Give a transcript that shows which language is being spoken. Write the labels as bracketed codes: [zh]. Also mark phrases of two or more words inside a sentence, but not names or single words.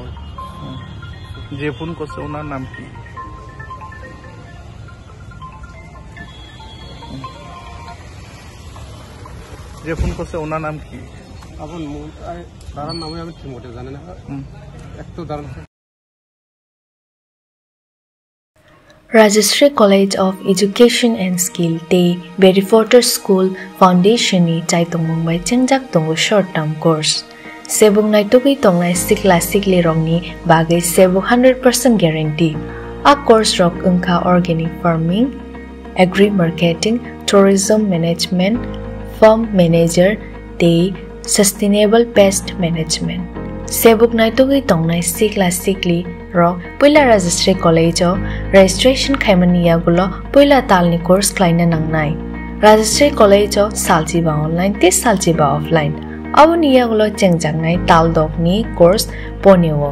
[bn] যে ফোন করছে ওনার নাম কি? যে ফোন করছে ওনার নাম কি? এখন তার নামে আমি ঠিক মোটে জানি না, একটু দাঁড়ান। [trp] Rajashree College of Education and Skill Te Berrywater School Foundation ni Chaitong Mumbai Chengjak Tongo [en] short term course. [trp] Sebung naitugui tongnai sikli rong ni bagai sebu 100% guarantee. [en] A course [trp] rok ungka [en] organic farming, agri marketing, tourism management, farm manager, te sustainable pest management. [trp] Sebuk naitugui tongnai sikli rok puila Rajashree College o registration khaimaniya gulo puila talni course klaina nangnai. Rajashree College o saljiba online te saljiba offline. Abo niya gulo chengjangnaI taldokni course ponio.